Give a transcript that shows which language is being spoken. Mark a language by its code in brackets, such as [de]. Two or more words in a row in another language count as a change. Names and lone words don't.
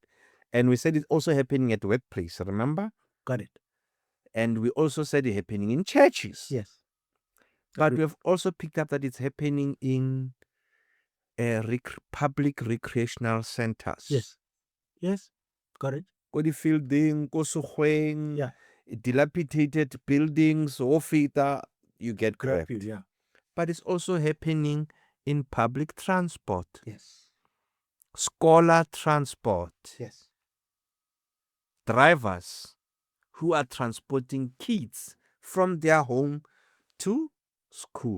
[en] And we said it's also happening at workplace, remember? Got it. And we also said it's happening in churches. Yes. But Agreed. we have also picked up that it's happening in public recreational centers. Yes. Yes. Got it. [tn] Go di fielding, go sogweng, [en] Yeah. dilapidated buildings, ofita, you get Grab you. grabbed. Yeah. But it's also happening in public transport, Yes. scholar transport, Yes. drivers who are transporting kids from their home to school.